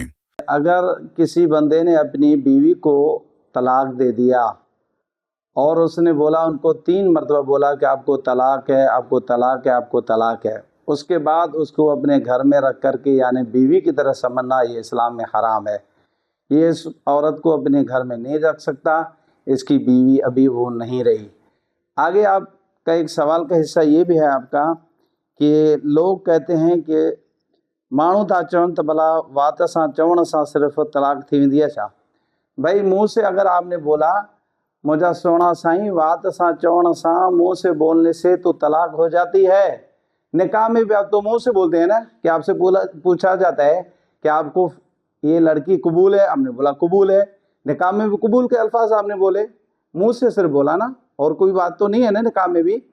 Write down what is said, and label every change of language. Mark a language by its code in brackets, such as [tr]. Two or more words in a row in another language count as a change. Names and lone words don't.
[hi] अगर किसी बंदे ने अपनी बीवी को तलाक दे दिया और उसने बोला, उनको 3 मरतबा बोला कि आपको तलाक है, आपको तलाक है, आपको तलाक है, उसके बाद उसको अपने घर में रख कर के यानी बीवी की तरह समझना, ये इस्लाम में हराम है। ये इस औरत को अपने घर में नहीं रख सकता, इसकी बीवी अभी वो नहीं रही। आगे आपका एक सवाल का हिस्सा ये भी है आपका कि लोग कहते हैं कि [sd] माण्हू था चवनि त भला वात सां चवण सां सिर्फ़ु तलाक थी वेंदी आहे छा? [hi] भाई मुंह से अगर आपने बोला [sd] मुझा सोना साईं वात सां चवण सां, [hi] मुंह से बोलने से तो तलाक हो जाती है। निकाह में भी आप तो मुंह से बोलते हैं ना कि आपसे पूछा जाता है कि आपको ये लड़की कबूल है, आपने बोला कबूल है। निकाह में भी कबूल के अल्फाज आपने बोले, मुंह से सिर्फ बोला ना, और कोई बात तो नहीं है ना निकाह में भी।